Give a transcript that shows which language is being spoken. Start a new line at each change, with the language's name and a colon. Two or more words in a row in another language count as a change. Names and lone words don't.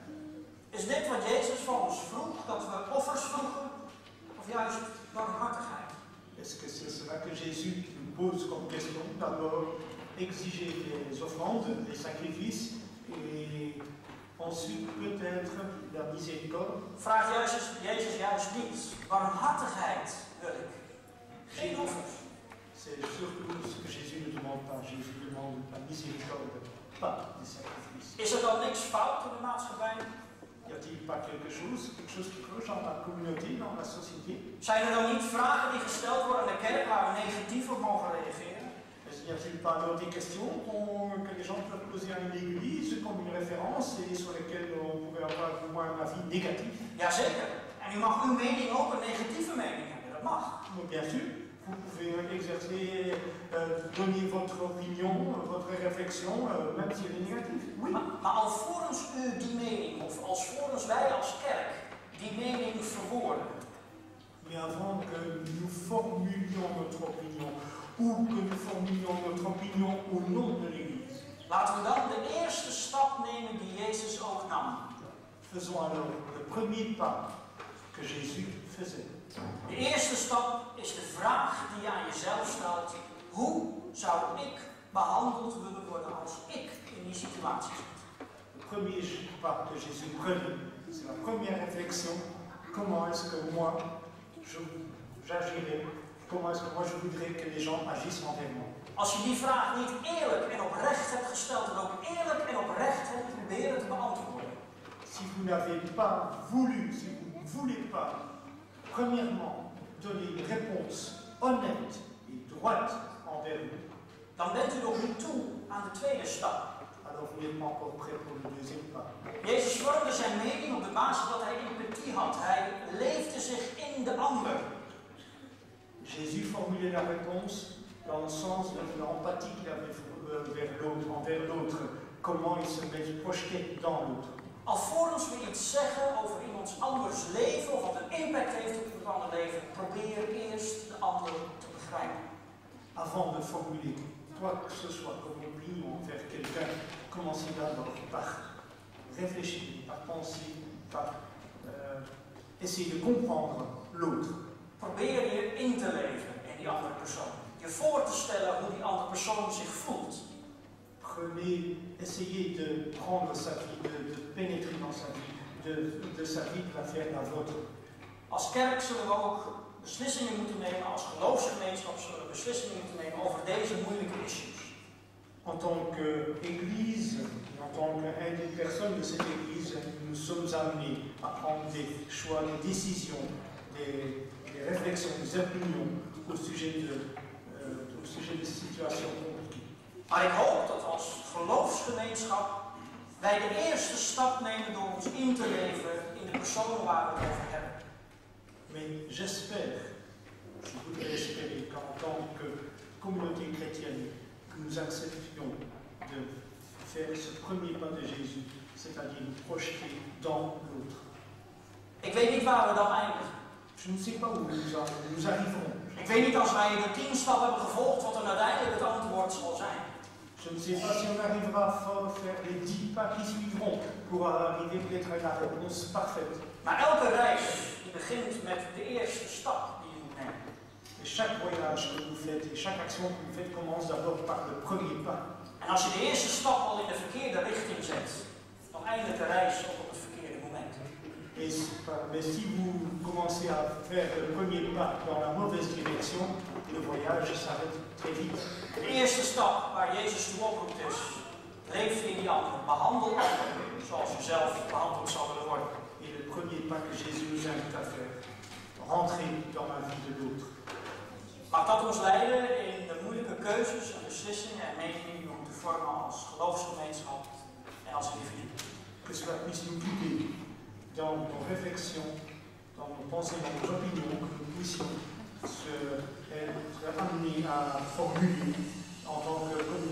Dutch: Is dit wat Jezus van ons vroeg, dat we offers vroegen? Of juist barmhartigheid?
French: Est-ce que c'est cela que Jésus nous pose comme question? D'abord, exiger des offrandes, des sacrifices, et ensuite peut-être la miséricorde?
Dutch: Vraagt Jezus juist niet. Barmhartigheid wil ik. Geen offers.
French: C'est surtout ce que Jésus ne demande pas. Jésus demande la miséricorde, pas des sacrifices.
Dutch: Is er dan niks fout in de maatschappij?
French: Y a-t-il pas quelque chose qui cloche dans la communauté, dans la société?
Dutch: Zijn er dan niet vragen die gesteld worden in de kerk waar we negatief op mogen reageren?
French: Y a-t-il pas alors des questions que les gens peuvent poser à l'église comme une référence et sur lesquelles on pourrait avoir au moins un avis négatif?
Dutch: Jazeker. En u mag uw mening ook een negatieve mening hebben. Dat mag.
French: Mais bien sûr, vous pouvez exercer, donner votre opinion, votre réflexion, même si elle est négative. Oui.
Dutch: Maar alvorens u die mening, of alvorens wij als kerk die mening verwoorden.
French: Mais avant que nous formulions notre opinion, ou que nous formulions notre opinion au nom de l'Église,
Dutch: laten we dan de eerste stap nemen die Jezus ook nam.
French: Faisons alors le premier pas que Jésus faisait.
Dutch: De eerste stap is de vraag die je aan jezelf stelt: hoe zou ik behandeld willen worden als ik in die situatie zit?
French: Le premier pas que Jésus prenait, c'est la première réflexion. Comment est-ce que moi j'agirais? Comment est-ce que moi je voudrais que les gens agissent envers moi?
Dutch: Als je die vraag niet eerlijk en oprecht hebt gesteld en ook eerlijk en oprecht hebt proberen te beantwoorden.
French: Si vous n'avez pas voulu, si vous ne voulez pas, premièrement, donner une réponse honnête et droite envers nous,
Dutch: dan bent u nog niet toe aan de tweede stap.
French: Alors vous n'êtes pas encore prêt pour le deuxième pas.
Dutch: Jezus vormde zijn mening op de basis dat hij empathie had. Hij leefde zich in de ander.
French: Jésus formulait la réponse dans le sens de l'empathie qu'il avait envers l'autre. Comment il se projetait dans l'autre.
Dutch: Alvorens we iets zeggen over iemands anders leven of wat een impact heeft op het andere leven, probeer eerst de ander te begrijpen.
French: Avant de formuler quoi que ce soit comme opinion envers quelqu'un, commencez d'abord par réfléchir, par penser, par essayer de comprendre l'autre.
Dutch: Probeer je in te leven in die andere persoon. Je voor te stellen hoe die andere persoon zich voelt.
French: Essayez de prendre sa vie, de pénétrer dans sa vie, de sa vie, de la faire la vôtre.
Dutch: Als kerk zullen we ook beslissingen moeten nemen, als geloofsgemeenschap zullen we beslissingen moeten nemen over deze moeilijke issues.
French: En tant qu'Église, en tant qu'une des personnes de cette Église, nous sommes amenés à prendre des choix, des décisions, des réflexions, des opinions au sujet de situations compliquées.
Dutch: Maar ik hoop dat als geloofsgemeenschap wij de eerste stap nemen door ons in te leven in de personen waar we het over hebben.
French: Mais j'espère, je voudrais espérer qu'en tant que communauté chrétienne, que nous acceptions de faire ce premier pas de Jésus, c'est-à-dire nous projeter dans l'autre.
Dutch: Ik weet niet waar we dan eindigen.
French: Je ne sais pas où nous arriverons.
Dutch: Ik weet niet als wij de 10 stappen hebben gevolgd wat dan uiteindelijk het antwoord zal zijn.
French: Je ne sais pas si on arrivera à faire les 10 pas qui suivront pour arriver peut-être à la réponse parfaite.
Dutch: Maar elke reis die begint met de eerste stap die je moet nemen.
French: Et chaque voyage que vous faites et chaque action que vous faites commence d'abord par le premier pas.
Dutch: En als je de eerste stap al in de verkeerde richting zet, dan oneindige reis ook op het verkeerde moment.
French: Mais si vous commencez à faire le premier pas dans la mauvaise direction, le voyage s'arrête très vite.
Dutch: De eerste stap waar Jezus toe oproept is: leef in die anderen, behandel anderen zoals je zelf behandeld zou willen worden.
French: Et le premier pas que Jésus nous invite à faire, rentrer dans la vie de l'autre.
Dutch: Mag dat ons leiden in de moeilijke keuzes en beslissingen en meningen die we moeten vormen als geloofsgemeenschap en als individu.
French: Que cela puisse nous guider dans nos réflexions, dans nos pensées, dans nos opinions, que nous puissions être amenés à formuler en tant que